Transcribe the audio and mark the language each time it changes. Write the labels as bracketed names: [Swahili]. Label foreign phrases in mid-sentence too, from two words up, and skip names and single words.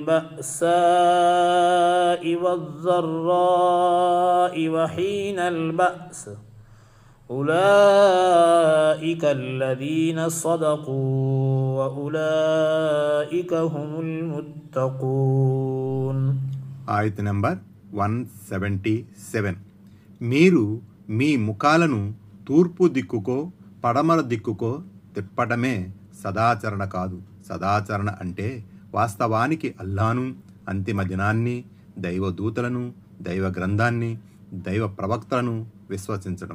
[Arabic] البأساء والضراء وحين البأس أولئك الذين صدقوا وأولئك هم المتقون. [Telugu] ఆయత్ నంబర్ 177. మీరు మీ ముఖాలను తూర్పు దిక్కుకో పడమర దిక్కుకో తిప్పటమే సదాచరణ కాదు. సదాచరణ అంటే వాస్తవానికి అల్లాను, అంతిమ దినాన్ని, దైవదూతలను, దైవ గ్రంథాన్ని, దైవ ప్రవక్తలను విశ్వసించడం.